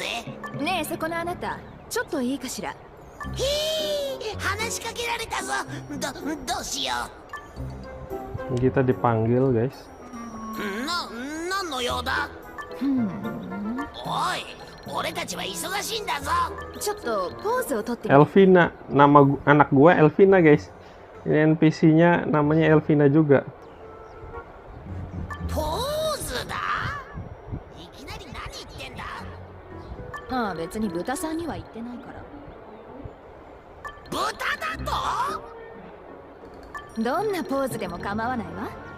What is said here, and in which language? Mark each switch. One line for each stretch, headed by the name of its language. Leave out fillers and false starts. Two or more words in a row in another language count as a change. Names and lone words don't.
Japanese: ねえ、そこのあなた、ちょっといいかしら。へえ、話しかけられたぞ。どうしよう。
Indonesian: Kita dipanggil guys.
Japanese: なんの用だ？おい、俺たちは忙しいんだぞ。ちょっとポーズをとってみて。
Indonesian: Elvina, nama anak gua Elvina guys. Ini NPC-nya namanya Elvina juga.
Japanese: ポーズだ？いきなり何言ってんだ？ああ、別に豚さんには言ってないから。豚だと？どんなポーズでも構わないわ。